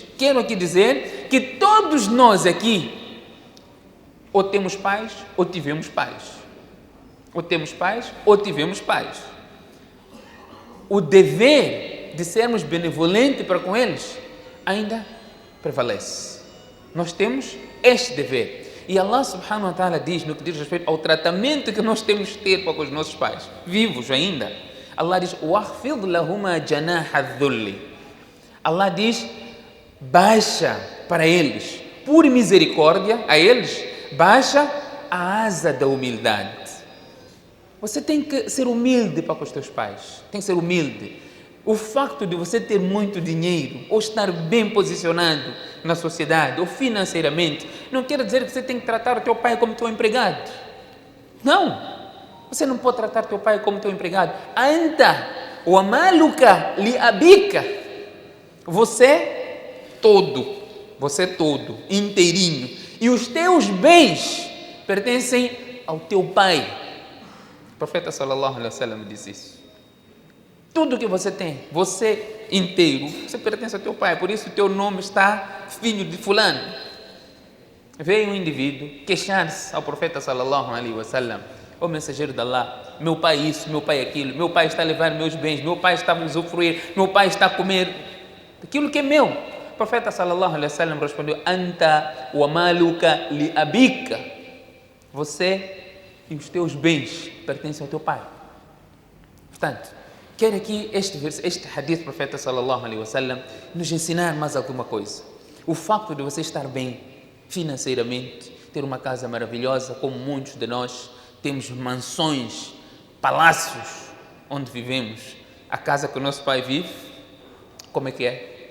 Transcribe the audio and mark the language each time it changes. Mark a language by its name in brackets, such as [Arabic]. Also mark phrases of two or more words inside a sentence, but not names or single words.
[Portuguese] Quero aqui dizer que todos nós aqui ou temos pais ou tivemos pais. Ou temos pais ou tivemos pais. O dever de sermos benevolentes para com eles ainda prevalece. Nós temos este dever. E [Arabic] الله سبحانه وتعالى [Portuguese] diz, no que diz respeito ao tratamento que nós temos que ter para com os nossos pais, vivos ainda. Allah diz, [Arabic] وَخْفِضْ لَهُمَا جَنَاحَ الذُّلِّ. [Portuguese] Allah diz, baixa para eles, por misericórdia a eles, baixa a asa da humildade. Você tem que ser humilde para com os teus pais. Tem que ser humilde. O facto de você ter muito dinheiro ou estar bem posicionado na sociedade ou financeiramente não quer dizer que você tem que tratar o teu pai como teu empregado. Não. Você não pode tratar teu pai como teu empregado. [Arabic] أنت ومالك لأبيك. [Portuguese] Você todo, inteirinho. E os teus bens pertencem ao teu pai. O profeta [Arabic] صلى الله عليه وسلم [Portuguese] disse isso. Tudo que você tem, você inteiro, você pertence ao teu pai. Por isso o teu nome está filho de fulano. Veio um indivíduo queixar-se ao profeta [Arabic] صلى الله عليه وسلم: [Portuguese] ó mensageiro de Allah, meu pai isso, meu pai aquilo, meu pai está a levar meus bens, meu pai está a usufruir, meu pai está a comer aquilo que é meu. O profeta [Arabic] صلى الله عليه وسلم [Portuguese] respondeu: [Arabic] أنت ومالك لأبيك. [Portuguese] Você e os teus bens pertencem ao teu pai. Portanto, quero aqui este hadith do profeta [Arabic] صلى الله عليه وسلم [Portuguese] nos ensinar mais alguma coisa. O facto de você estar bem financeiramente, ter uma casa maravilhosa, como muitos de nós temos mansões, palácios onde vivemos, a casa que o nosso pai vive, como é que é?